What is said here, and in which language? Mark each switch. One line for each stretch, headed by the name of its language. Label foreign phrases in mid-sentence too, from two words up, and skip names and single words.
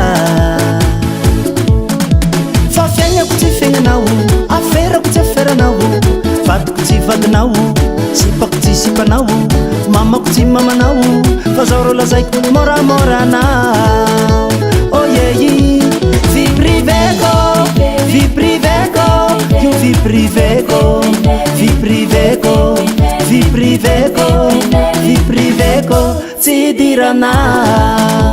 Malagasy: Fa fiaignako tsy fiaignanao, aferako tsy aferanao, vadiko tsy vadinao, sipako tsy sipanao, mamako tsy mamanao, fa zao rô lazaiko moramoranao.
English: Oh yeah,
French: vie privée-ko, vie privée-ko, io vie privée-ko, vie privée-ko, vie privée-ko, vie privée-ko,
Malagasy: tsy idiranao.